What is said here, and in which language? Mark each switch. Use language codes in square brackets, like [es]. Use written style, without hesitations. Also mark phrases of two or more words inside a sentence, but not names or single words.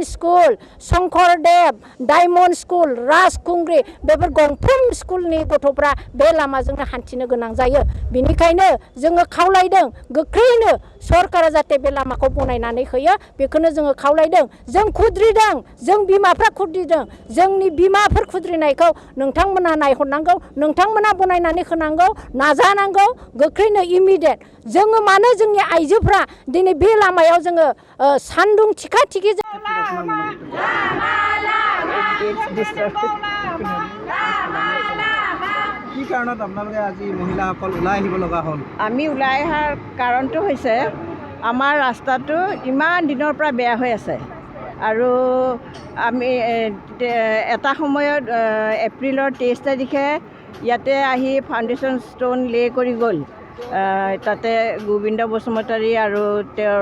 [brx] स्कुल शंकरदेव डायमन्ड स्कुल राजखुंग्रि बेफोर गंफ्रोम स्कुलनि गथ'फ्रा बे लामाजोंनो हान्थिनो गोनां जायो बिनिखायनो जोङो खावलायदों गोख्रैनो सरकारा जाहाथे बे लामाखौ बनायनानै होयो बेखौनो जोङो खावलायदों जों खुद्रिदों जों बिमाफ्रा खुद्रिदों जोंनि बिमाफोर खुद्रिनायखौ नोंथांमोना नायहरनांगौ नोंथांमोना बनायनानै होनांगौ नाजानांगौ गोख्रैनो इमिडियेट जोङो मानो जोंनि आइजोफ्रा दिनै बे लामायाव जोङो सान्दुं थिखा थिखि [as] কি কাৰণত আপোনালোকে আজি মহিলাসকল ওলাই আহিব লগা হ'ল আমি ওলাই অহাৰ কাৰণটো হৈছে আমাৰ ৰাস্তাটো ইমান দিনৰ পৰা বেয়া হৈ আছে আৰু আমি এটা সময়ত এপ্ৰিলৰ 23 তাৰিখে ইয়াতে আহি [en] foundation stone lay [as] কৰি গ'ল তাতে গোবিন্দ বসুমতাৰী আৰু তেওঁৰ